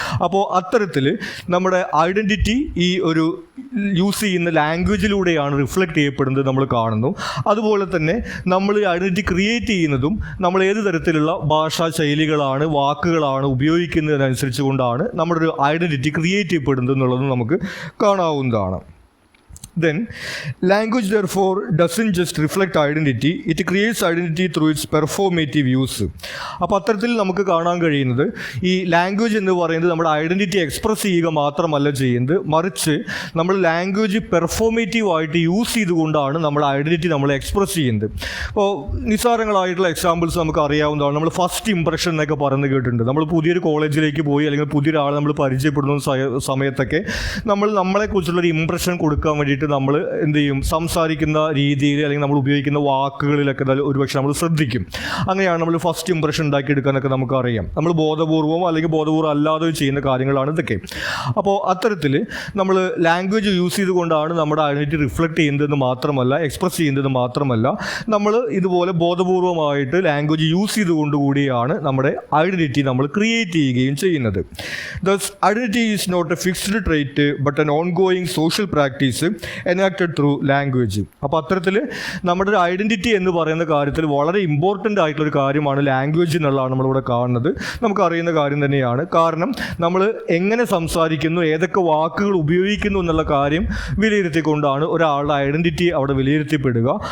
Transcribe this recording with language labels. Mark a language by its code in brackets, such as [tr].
[ml] അപ്പോൾ അത്തരത്തിൽ നമ്മുടെ ഐഡൻറ്റിറ്റി ഈ ഒരു യൂസ് ചെയ്യുന്ന ലാംഗ്വേജിലൂടെയാണ് റിഫ്ലക്റ്റ് ചെയ്യപ്പെടുന്നത് നമ്മൾ കാണുന്നു. അതുപോലെ തന്നെ നമ്മൾ ഐഡൻറ്റിറ്റി ക്രിയേറ്റ് ചെയ്യുന്നതും നമ്മൾ ഏത് തരത്തിലുള്ള ഭാഷാ ശൈലികളാണ് വാക്കുകളാണ് ഉപയോഗിക്കുന്നതിനനുസരിച്ച് കൊണ്ടാണ് നമ്മുടെ ഒരു ഐഡൻറ്റിറ്റി ക്രിയേറ്റ് ചെയ്യപ്പെടുന്നത് എന്നുള്ളതും നമുക്ക് കാണാവുന്നതാണ്. [en] Then, language therefore doesn't just reflect identity, it creates identity through its performative use. [ml] അപ്പോൾ അത്തരത്തിൽ നമുക്ക് കാണാൻ കഴിയുന്നത് ഈ ലാംഗ്വേജ് എന്ന് പറയുന്നത് നമ്മുടെ ഐഡൻറ്റിറ്റി എക്സ്പ്രസ് ചെയ്യുക മാത്രമല്ല ചെയ്യുന്നത്, മറിച്ച് നമ്മൾ ലാംഗ്വേജ് പെർഫോമേറ്റീവായിട്ട് യൂസ് ചെയ്തുകൊണ്ടാണ് നമ്മുടെ ഐഡൻറ്റിറ്റി നമ്മൾ എക്സ്പ്രസ് ചെയ്യുന്നത്. അപ്പോൾ നിസ്സാരങ്ങളായിട്ടുള്ള എക്സാമ്പിൾസ് നമുക്ക് അറിയാവുന്നതാണ്. നമ്മൾ ഫസ്റ്റ് ഇംപ്രഷൻ എന്നൊക്കെ പറഞ്ഞു കേട്ടിട്ടുണ്ട്. നമ്മൾ പുതിയൊരു കോളേജിലേക്ക് പോയി അല്ലെങ്കിൽ പുതിയൊരാളെ നമ്മൾ പരിചയപ്പെടുന്ന സമയത്തൊക്കെ നമ്മൾ നമ്മളെക്കുറിച്ചുള്ളൊരു ഇംപ്രഷൻ കൊടുക്കാൻ വേണ്ടിയിട്ട് നമ്മൾ എന്ത് ചെയ്യും, സംസാരിക്കുന്ന രീതിയിൽ അല്ലെങ്കിൽ നമ്മൾ ഉപയോഗിക്കുന്ന വാക്കുകളിലൊക്കെ ഒരുപക്ഷെ നമ്മൾ ശ്രദ്ധിക്കും. അങ്ങനെയാണ് നമ്മൾ ഫസ്റ്റ് ഇംപ്രഷൻ ഉണ്ടാക്കിയെടുക്കാനൊക്കെ നമുക്കറിയാം. നമ്മൾ ബോധപൂർവമോ അല്ലെങ്കിൽ ബോധപൂർവ്വം അല്ലാതെ ചെയ്യുന്ന കാര്യങ്ങളാണ് ഇതൊക്കെ. അപ്പോൾ അത്തരത്തിൽ നമ്മൾ ലാംഗ്വേജ് യൂസ് ചെയ്തുകൊണ്ടാണ് നമ്മുടെ ഐഡൻറ്റിറ്റി റിഫ്ലക്റ്റ് ചെയ്യുന്നതെന്ന് മാത്രമല്ല, എക്സ്പ്രസ് ചെയ്യുന്നതെന്ന് മാത്രമല്ല, നമ്മൾ ഇതുപോലെ ബോധപൂർവമായിട്ട് ലാംഗ്വേജ് യൂസ് ചെയ്തുകൊണ്ട് കൂടിയാണ് നമ്മുടെ ഐഡൻറ്റിറ്റി നമ്മൾ ക്രിയേറ്റ് ചെയ്യുകയും ചെയ്യുന്നത്. [en] Thus, identity is not a fixed trait but an ongoing social practice enacted through language. [ml] അപ്പോൾ അത്തരത്തിൽ നമ്മുടെ ഒരു ഐഡൻറ്റിറ്റി എന്ന് പറയുന്ന കാര്യത്തിൽ വളരെ ഇമ്പോർട്ടൻ്റ് ആയിട്ടുള്ളൊരു കാര്യമാണ് ലാംഗ്വേജ് എന്നുള്ളതാണ് നമ്മളിവിടെ കാണുന്നത്. നമുക്കറിയുന്ന കാര്യം തന്നെയാണ്. കാരണം നമ്മൾ എങ്ങനെ സംസാരിക്കുന്നു, ഏതൊക്കെ വാക്കുകൾ ഉപയോഗിക്കുന്നു എന്നുള്ള കാര്യം വിലയിരുത്തിക്കൊണ്ടാണ് ഒരാളുടെ ഐഡൻറ്റിറ്റി അവിടെ വിലയിരുത്തിപ്പെടുക.